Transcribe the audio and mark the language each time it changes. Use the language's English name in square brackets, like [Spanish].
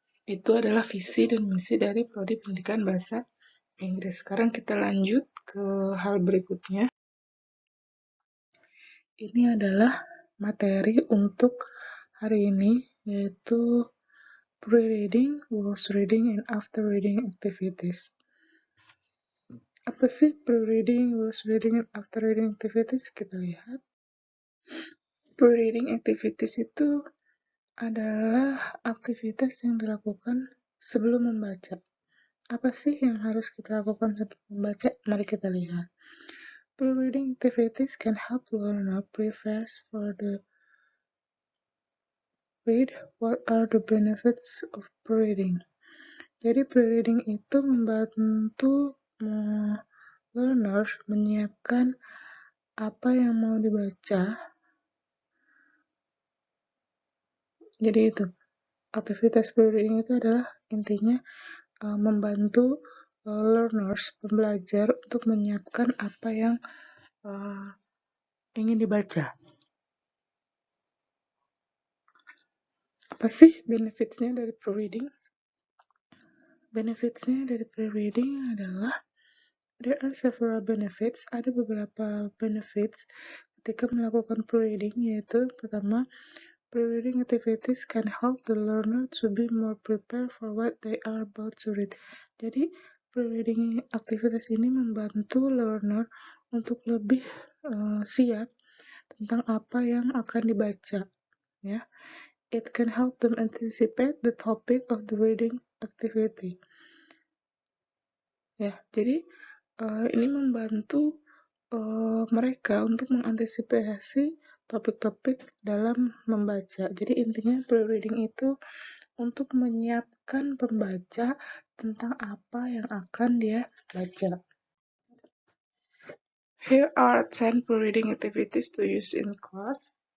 [Indonesian] Itu adalah visi dan misi dari Prodi Pendidikan Bahasa Inggris. Sekarang kita lanjut ke hal berikutnya. Ini adalah materi untuk hari ini, yaitu pre-reading, whilst reading, and after reading activities. Apa sih pre-reading, whilst reading, and after reading activities? Kita lihat. Pre-reading activities itu adalah aktivitas yang dilakukan sebelum membaca. Apa sih yang harus kita lakukan sebelum membaca? Mari kita lihat. [English] Pre-reading activities can help learner prepare for the read. What are the benefits of pre-reading? [Indonesian] Jadi pre-reading itu membantu learners menyiapkan apa yang mau dibaca. Jadi itu aktivitas pre-reading itu adalah intinya membantu learners, pembelajar untuk menyiapkan apa yang ingin dibaca. Apa sih benefits-nya dari pre-reading? Benefits-nya dari pre-reading adalah [English] there are several benefits. [Indonesian] Ada beberapa benefits ketika melakukan pre-reading, yaitu pertama, [English] pre-reading activities can help the learner to be more prepared for what they are about to read. [Indonesian] Jadi, pre-reading aktivitas ini membantu learner untuk lebih siap tentang apa yang akan dibaca. [English] Ya, it can help them anticipate the topic of the reading activity. [Indonesian] Ya, jadi ini membantu mereka untuk mengantisipasi topik-topik dalam membaca. Jadi intinya pre-reading itu untuk menyiapkan pembaca tentang apa yang akan dia baca. [English] Here are 10 pre-reading activities to use in class.